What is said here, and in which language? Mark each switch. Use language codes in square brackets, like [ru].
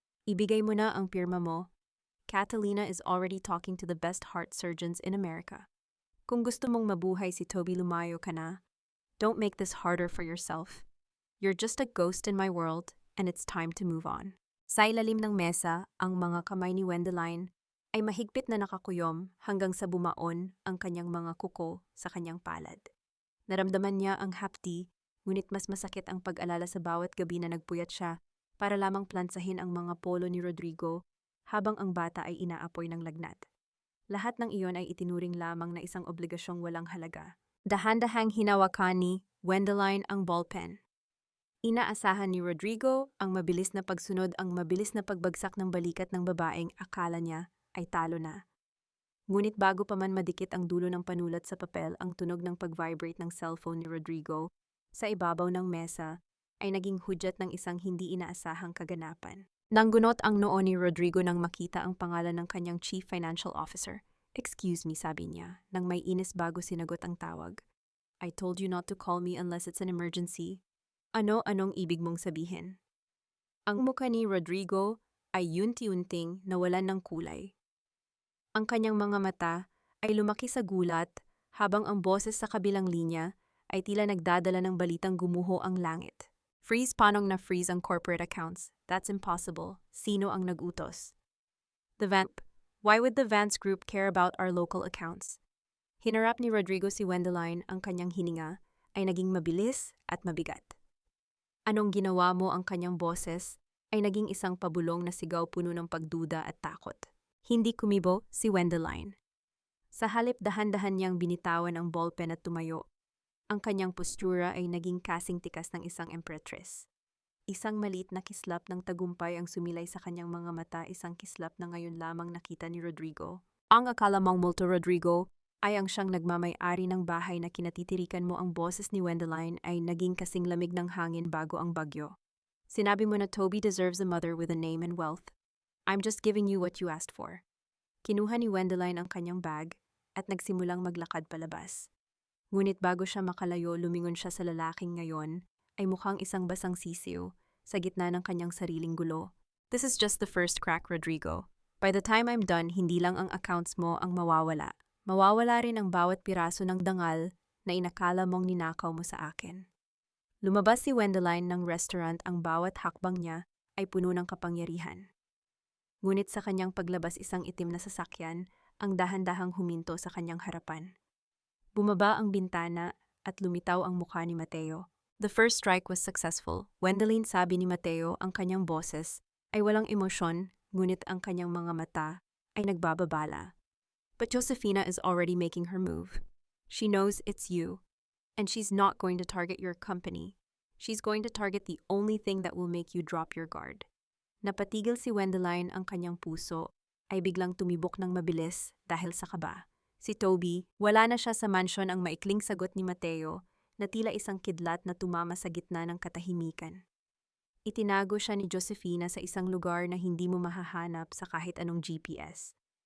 [tl] Ibigay mo na ang pirma mo. [en] Catalina is already talking to the best heart surgeons in America. [tl] Kung gusto mong mabuhay si Toby, lumayo ka na. [en] Don't make this harder for yourself. You're just a ghost in my world, and it's time to move on. [tl] Sa ilalim ng mesa, ang mga kamay ni Wendeline ay mahigpit na nakakuyom hanggang sa bumaon ang kanyang mga kuko sa kanyang palad. Naramdaman niya ang hapdi, ngunit mas masakit ang pag-alala sa bawat gabi na nagpuyat siya para lamang plansahin ang mga polo ni Rodrigo habang ang bata ay inaapoy ng lagnat. Lahat ng iyon ay itinuring lamang na isang obligasyong walang halaga. Dahan-dahang hinawakan ni Wendeline ang ballpen. Inaasahan ni Rodrigo ang mabilis na pagsunod, ang mabilis na pagbagsak ng balikat ng babaeng akala niya ay talo na. Ngunit bago pa man madikit ang dulo ng panulat sa papel, ang tunog ng pag-vibrate ng cellphone ni Rodrigo sa ibabaw ng mesa ay naging hudyat ng isang hindi inaasahang kaganapan. Nanggunot ang noo ni Rodrigo nang makita ang pangalan ng kanyang Chief Financial Officer. [en] "Excuse me," [tl] sabi niya, nang may inis bago sinagot ang tawag. [en] "I told you not to call me unless it's an emergency." [tl] Anong ibig mong sabihin? Ang mukha ni Rodrigo ay yunti-unting nawalan ng kulay. Ang kanyang mga mata ay lumaki sa gulat habang ang boses sa kabilang linya ay tila nagdadala ng balitang gumuho ang langit. [en] "Freeze, [tl] panong na [en] freeze ang corporate accounts. That's impossible. [tl] Sino ang nag-utos?" [en] Why would the Vance Group care about our local accounts?" [tl] Hinarap ni Rodrigo si Wendeline, ang kanyang hininga ay naging mabilis at mabigat. "Anong ginawa mo?" Ang kanyang boses ay naging isang pabulong na sigaw puno ng pagduda at takot. Hindi kumibo si Wendeline. Sa halip, dahan-dahan niyang binitawan ang ballpen at tumayo. Ang kanyang postura ay naging kasing tikas ng isang empress. Isang maliit na kislap ng tagumpay ang sumilay sa kanyang mga mata, isang kislap na ngayon lamang nakita ni Rodrigo. Ang akala mong multo, Rodrigo, ay ang siyang nagmamay-ari ng bahay na kinatitirikan mo. Ang boses ni Wendeline ay naging kasing lamig ng hangin bago ang bagyo. "Sinabi mo na [en] Toby deserves a mother with a name and wealth. I'm just giving you what you asked for." [tl] Kinuha ni Wendeline ang kanyang bag at nagsimulang maglakad palabas. Ngunit bago siya makalayo, lumingon siya sa lalaking ngayon ay mukhang isang basang sisiw sa gitna ng kanyang sariling gulo. [en] "This is just the first crack, Rodrigo. By the time I'm done, [tl] hindi lang ang accounts mo ang mawawala. Mawawala rin ang bawat piraso ng dangal na inakala mong ninakaw mo sa akin." Lumabas si Wendeline ng restaurant, ang bawat hakbang niya ay puno ng kapangyarihan. Ngunit sa kanyang paglabas isang itim na sasakyan ang dahan-dahang huminto sa kanyang harapan. Bumaba ang bintana at lumitaw ang mukha ni Mateo. [en] The first strike was successful. [tl] Wendelin, sabi ni Mateo, ang kanyang boses ay walang emosyon, ngunit ang kanyang mga mata ay nagbababala. [en] But Josefina is already making her move. She knows it's you, and she's not going to target your company. She's going to target the only thing that will make you drop your guard. [tl] Napatigil si Wendeline, ang kanyang puso ay biglang tumibok ng mabilis dahil sa kaba. Si Toby, wala na siya sa mansyon. Ang maikling sagot ni Mateo na tila isang kidlat na tumama sa gitna ng katahimikan. Itinago siya ni Josefina sa isang lugar na hindi mo mahahanap sa kahit anong GPS.